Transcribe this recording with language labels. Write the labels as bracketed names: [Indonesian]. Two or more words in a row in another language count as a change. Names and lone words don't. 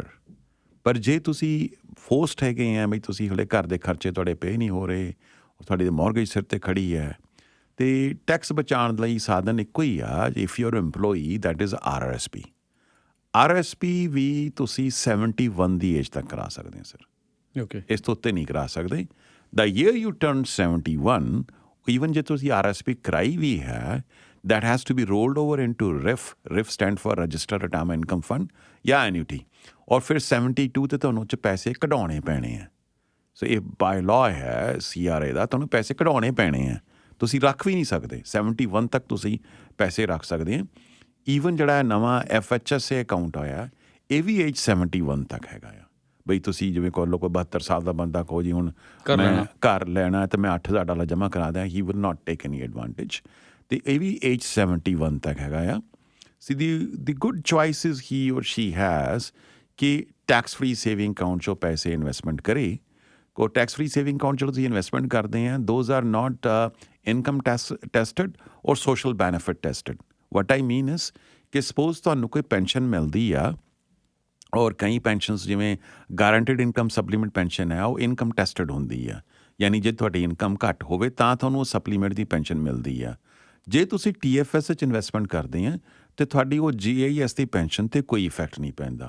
[Punjabi] ਪਰ ਜੇ ਤੁਸੀਂ ਫੋਰਸਡ ਹੈਗੇ ਆ ਬਈ ਤੁਸੀਂ ਹਲੇ ਘਰ ਦੇ ਖਰਚੇ ਤੁਹਾਡੇ ਪੇ ਨਹੀਂ ਹੋ ਰਹੇ, ਤੁਹਾਡੀ ਮੌਰਗੇਜ ਸਿਰ 'ਤੇ ਖੜੀ ਹੈ, ਅਤੇ ਟੈਕਸ ਬਚਾਉਣ ਲਈ ਸਾਧਨ ਇੱਕੋ ਹੀ ਆ। [English] If you are employee that is RSP. [Punjabi] RSP ਵੀ ਤੁਸੀਂ 71 ਦੀ ਏਜ ਤੱਕ ਕਰਾ ਸਕਦੇ ਹੋ ਸਰ। ਓਕੇ, ਇਸ ਤੋਂ ਉੱਤੇ ਨਹੀਂ ਕਰਾ ਸਕਦੇ। [English] The year you turn 71, [Punjabi] ਈਵਨ ਜੇ ਤੁਸੀਂ RSP ਕਰਾਈ ਵੀ ਹੈ, [English] that has to be rolled over into RIF। RIF stand for Registered Retirement Income Fund ਜਾਂ annuity। [Punjabi] ਔਰ ਫਿਰ 72 ਤੇ ਤੁਹਾਨੂੰ 'ਚ ਪੈਸੇ ਕਢਾਉਣੇ ਪੈਣੇ ਆ। ਸੋ ਇਹ [English] by law [Punjabi] ਹੈ CRA ਦਾ, ਤੁਹਾਨੂੰ ਪੈਸੇ ਕਢਾਉਣੇ ਪੈਣੇ ਆ, ਤੁਸੀਂ ਰੱਖ ਵੀ ਨਹੀਂ ਸਕਦੇ। 71 ਤੱਕ ਤੁਸੀਂ ਪੈਸੇ ਰੱਖ ਸਕਦੇ ਆ। ਈਵਨ ਜਿਹੜਾ ਨਵਾਂ FHSA ਅਕਾਊਂਟ ਆਇਆ, ਇਹ ਵੀ ਏਜ 71 ਤੱਕ ਹੈਗਾ ਆ। ਬਈ ਤੁਸੀਂ ਜਿਵੇਂ ਕੋਲ ਕੋਈ 72 ਸਾਲ ਦਾ ਬੰਦਾ ਕਹੋ ਜੀ ਹੁਣ ਮੈਂ ਘਰ ਲੈਣਾ ਅਤੇ ਮੈਂ $8000 ਜਮ੍ਹਾਂ ਕਰਾ ਦਿਆਂ, [English] he will not take any advantage. [Punjabi] ਅਤੇ ਇਹ ਵੀ ਏਜ 71 ਤੱਕ ਹੈਗਾ ਆ। [English] So the good choice is he or she has ਕਿ tax free saving account [Punjabi] 'ਚੋਂ ਪੈਸੇ ਇਨਵੈਸਟਮੈਂਟ ਕਰੇ। [English] ਕੋ tax free saving account [Punjabi] 'ਚੋਂ ਤੁਸੀਂ ਇਨਵੈਸਟਮੈਂਟ ਕਰਦੇ ਆ, [English] those are not income tested or social benefit tested. What I mean is [Punjabi] ਕਿ ਸਪੋਜ਼ ਤੁਹਾਨੂੰ ਕੋਈ ਪੈਨਸ਼ਨ ਮਿਲਦੀ ਆ ਔਰ ਕਈ ਪੈਨਸ਼ਨਸ ਜਿਵੇਂ [English] guaranteed income supplement pension [Punjabi] ਹੈ ਉਹ [English] income tested [Punjabi] ਹੁੰਦੀ ਆ, ਯਾਨੀ ਜੇ ਤੁਹਾਡੀ ਇਨਕਮ ਘੱਟ ਹੋਵੇ ਤਾਂ ਤੁਹਾਨੂੰ ਉਹ ਸਪਲੀਮੈਂਟ ਦੀ ਪੈਨਸ਼ਨ ਮਿਲਦੀ ਆ। ਜੇ ਤੁਸੀਂ TFS 'ਚ ਇਨਵੈਸਟਮੈਂਟ ਕਰਦੇ ਆ ਤਾਂ ਤੁਹਾਡੀ ਉਹ GIS ਦੀ ਪੈਨਸ਼ਨ 'ਤੇ ਕੋਈ ਇਫੈਕਟ ਨਹੀਂ ਪੈਂਦਾ।